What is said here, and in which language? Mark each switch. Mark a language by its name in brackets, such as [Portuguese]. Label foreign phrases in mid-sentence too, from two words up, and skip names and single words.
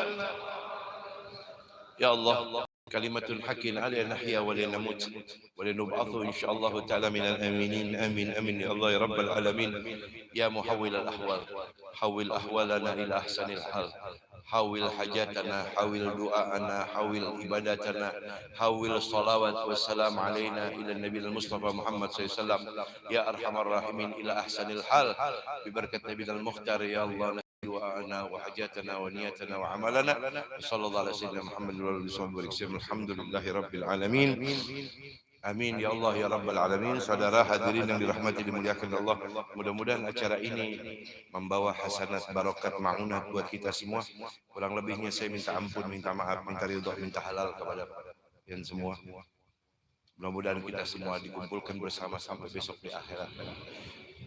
[Arabic] يا الله، كلمة حق علينا نحيا ولا نموت ولا نبعث إن شاء الله تعالى من الآمنين. آمين آمين يا الله يا رب العالمين. يا محول الأحوال, حول أحوالنا إلى أحسن الحال. حول حاجتنا، حول دعاءنا، حول عبادتنا، حول الصلوات والسلام علينا إلى النبي المصطفى محمد ص. يا أرحم الراحمين إلى أحسن الحال. ببركة النبي المختار يا الله دعاءنا وحاجتنا ونيتنا وأعمالنا. صلى الله عليه وسلم محمد وآله وسلم. الحمد لله رب العالمين. آمين يا الله يا رب العالمين. [Indonesian] Saudara hadirin yang dirahmati dimuliakan Allah, mudah-mudahan acara ini membawa [Arabic] حسنات بركات معونات [Indonesian] buat kita semua. Kurang lebihnya saya minta ampun, minta maaf, minta ridho, minta halal kepada kalian semua. Mudah-mudahan kita semua dikumpulkan bersama sampai besok di akhirat.